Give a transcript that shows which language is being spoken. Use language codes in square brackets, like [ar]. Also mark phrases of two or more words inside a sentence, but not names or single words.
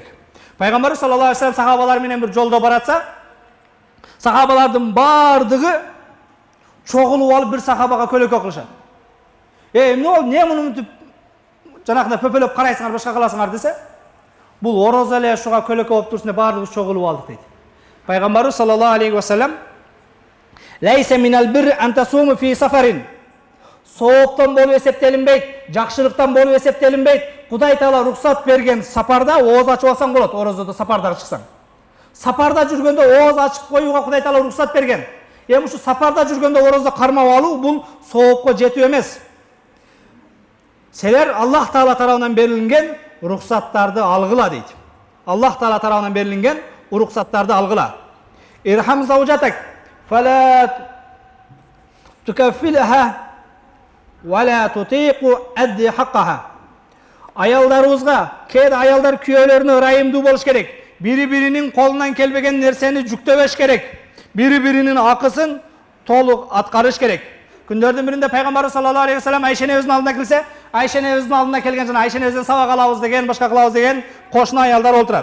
[ky] Пайгамбарыбыз [ar] صلى الله عليه وسلم [ky] сахабалар менен бир жолдо баратса, сахабалардын бардыгы чогулуп алып бир сахабага көлөкө кылышат. Эмне бол, эмне муну жанакында пөпөлөп карайсыңар, башка кыласыңар десе, бул орозо эле ушуга көлөкө болуп турсун деп бардыгыбыз чогулуп алдык дейт. [ar] Пайгамбарыбыз صلى الله عليه وسلم ليس من البر أن تصوموا في السفر." [ky] Сооптон болуп эсептелинбейт, жакшылыктан болуп эсептелинбейт. Кудай Таала уруксат берген сапарда ооз ачып алсаң болот, орозодо сапардагы чыксаң. Сапарда жүргөндө ооз ачып коюуга Кудай Таала уруксат берген. Эми ушу сапарда жүргөндө орозду кармап алуу бул соопко жетүү эмес. Силер Аллах Таала тарабынан берилген уруксаттарды алгыла дейт. Аллах Таала тарабынан берилген уруксаттарды алгыла. [ar] ارحم زوجتك فلا تكلفها ولا تطيق أد حقها. [ky] Аялдарыбызга, кээ аялдар күйөөлөрүнө ырайымдуу болуш керек. Бири-биринин колунан келбеген нерсени жүктөбөш керек. Бири-биринин акысын толук аткарыш керек. Күндөрдүн биринде Пайгамбарыбыз [ar] صلى الله عليه وسلم [ky] Айшенебиздин алдына келсе, Айшенебиздин алдына келген жана Айшенебизден сабак алабыз деген, башка кылабыз деген кошуна аялдар олтурат.